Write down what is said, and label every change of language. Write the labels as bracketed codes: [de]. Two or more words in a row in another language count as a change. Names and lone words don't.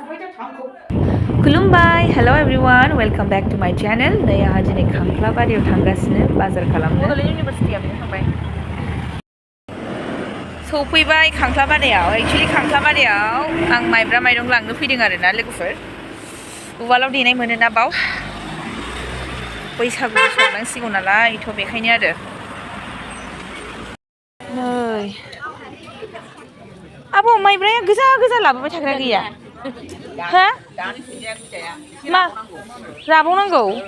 [brx] खुलुमबाय [en] hello everyone welcome back to my channel [brx] नै आंहा दिनै खांख्लाबारियाव थांगासिनो बाजार खालामनो बड'लेण्ड इउनिभारसिटिया बेनो थांबाय सौफैबाय खांख्लाबारियाव एक्चुअली खांख्लाबारियाव आं माइब्रा माइरं लांनो फैदों आरोना लोगोफोर उवालाव देनाय मोनोना बाव बैसागु संनांसिगौ नालाय थ' बेखायनो आरो नै आब' माइब्राया गोजा गोजा लाबोबाय थाग्रा गैया हा मा राबावनांगौ